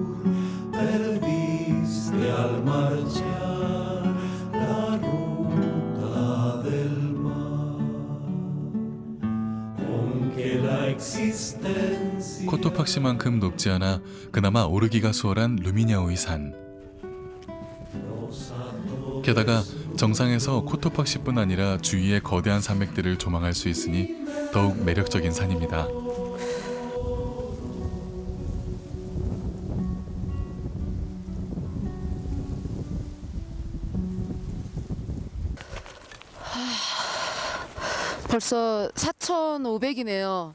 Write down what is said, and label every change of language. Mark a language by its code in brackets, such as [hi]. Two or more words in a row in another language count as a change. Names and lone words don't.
[es] perdiste al marchar la ruta del mar, aunque la existencia. [ko] 코토팍시만큼 높지 않아 그나마 오르기가 수월한 루미냐우이 산. 게다가 정상에서 코토팍시뿐 아니라 주위의 거대한 산맥들을 조망할 수 있으니 더욱 매력적인 산입니다. 벌써 4,500이네요.